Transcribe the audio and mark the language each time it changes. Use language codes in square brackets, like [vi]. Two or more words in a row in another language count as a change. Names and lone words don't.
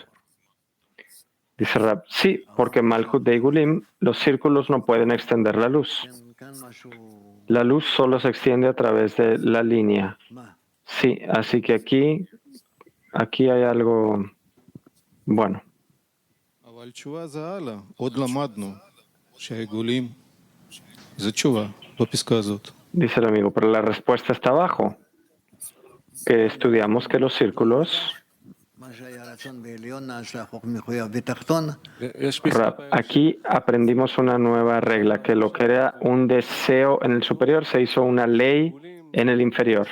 [es] Dice Rab, sí, porque Malhut de Igulim, los círculos no pueden extender la luz. La luz solo se extiende a través de la línea. Sí, así que aquí hay algo bueno. [he] אבל תשובה זה הלאה, עוד למדנו שהעיגולים זה תשובה בפסקה הזאת. [es] Dice el amigo, pero la respuesta está abajo. Que estudiamos que los círculos... Aquí aprendimos una nueva regla, que lo que era un deseo en el superior se hizo una ley en el inferior.